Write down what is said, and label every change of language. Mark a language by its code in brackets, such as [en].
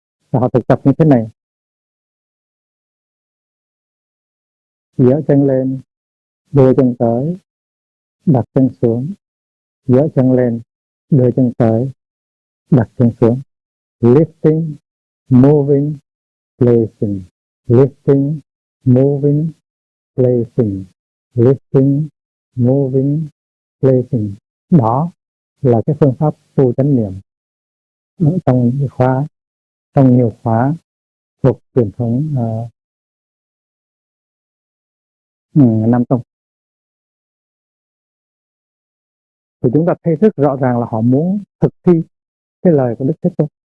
[vi] Và họ thực tập như thế này: giở chân lên, đưa chân tới, đặt chân xuống, giở chân lên, đưa chân tới, đặt chân xuống. [en] Lifting, moving, placing. Lifting, moving, placing. Lifting, moving, placing. [vi] Đó là cái phương pháp tu chánh niệm trong nhiều khóa thuộc truyền thống Nam Tông. Thì chúng ta thấy rất rõ ràng là họ muốn thực thi cái lời của Đức Thế Tôn.